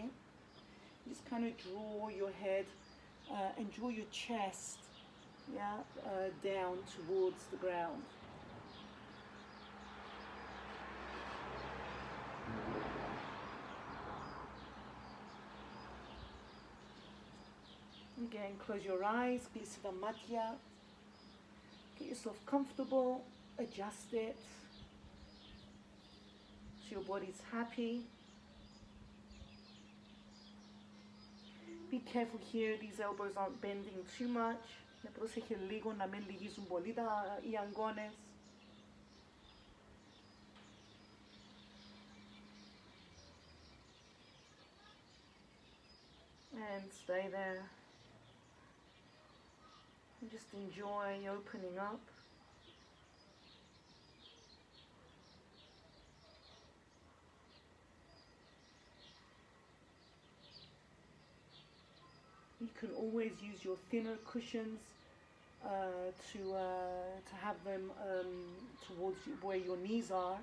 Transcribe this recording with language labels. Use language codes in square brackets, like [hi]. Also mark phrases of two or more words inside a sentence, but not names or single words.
[en] Just kind of draw your head and draw your chest down towards the ground. Again, close your eyes, [el] κλείστε τα μάτια. [en] Get yourself comfortable, adjust it so your body's happy. Be careful here, these elbows aren't bending too much. [el] Πρόσεχε λίγο να μην λυγίζουν πολύ οι αγκώνες. [en] And stay there. And just enjoy opening up. You can always use your thinner cushions to have them towards where your knees are.